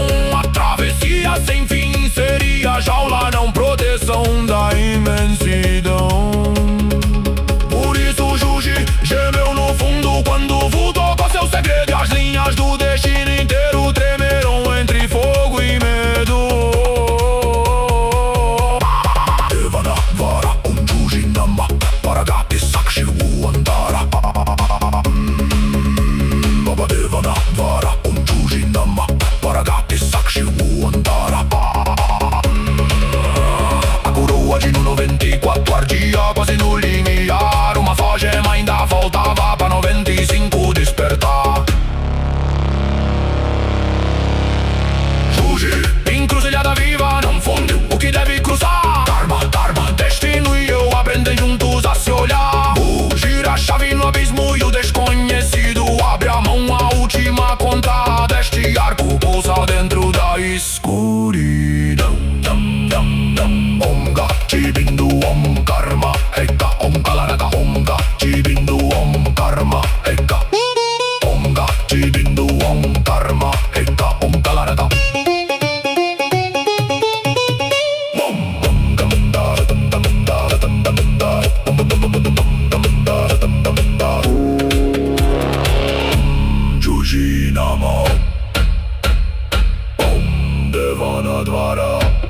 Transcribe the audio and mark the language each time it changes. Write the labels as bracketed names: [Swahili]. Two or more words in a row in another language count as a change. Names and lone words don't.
[Portuguese] A travessia sem fim seria jaula, não proteção da imensidão. Por isso Juji gemeu no fundo quando voltou com seu segredo. E as linhas do destino inteiro tremeram entre fogo e medo. [Sanskrit] Devana vara Juji nama Paragati sakshi andara. Baba Devana vara Juji nama Paragati sakshi andara. [Portuguese] A coroa de 94 ardia quase no limiar. Uma só gema ainda faltava pra 95 despertar. Juji, encruzilhada viva, não fundiu o que deve cruzar. Dharma, destino e eu aprendem juntos a se olhar. Gira a chave no abismo e o desconhecido abre a mão. A última conta deste arco pousa dentro da escuridão. [Sanskrit] Omga, chibindo, karma, heka, kalaraga, omga, chibindo, karma, heka. Omga, chibindo, karma, heka, kalaraga. Juji nama Devana dvara.